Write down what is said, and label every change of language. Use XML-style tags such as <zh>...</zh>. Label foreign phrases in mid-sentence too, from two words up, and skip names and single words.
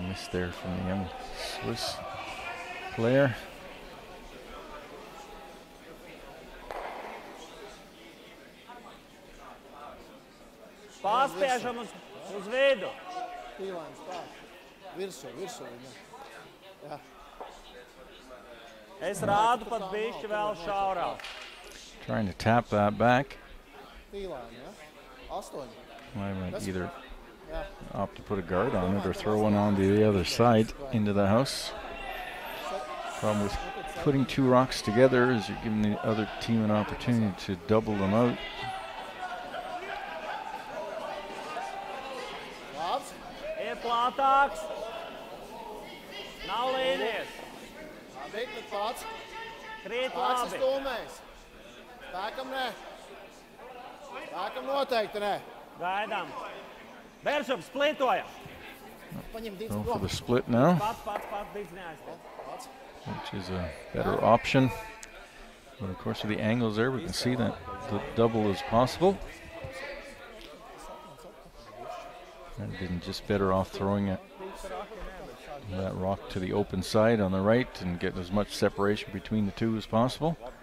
<en>there from the young Swiss player.</en> <lv>Paspiežam uz vidu. Tīlēns tā. Virsū viņam. Jā. Es rādu pat bišķi vēl šaurāk.</lv> <en>Trying to tap that back.</en> <lv>Tīlēni, ja? 8.</lv> <en>I might either</en> <lv>Jā.</lv> <en>opt to put a guard on it or throw one on the other side into the house. Problem with putting two rocks together is you're giving the other team an opportunity to double them out.</en> <lv>Labs. Ir plātāks. Nav līnijas. Labi, bet pats. Krīt Pats labi. stūmējs. Spēkam nē. Spēkam noteikti nē. Gaidām. Bēršam, splitoja. Paņem divas</lv> <en>Going for</en> <lv>prom.</lv> <en>the split now,</en> <lv>Pats, divas neaiztiek. Pats.</lv> <en>which is a better option. But of course, with the angles there, we can see that the double is possible. And didn't just better off throwing it, that rock to the open side on the right and get as much separation between the two as possible.</en>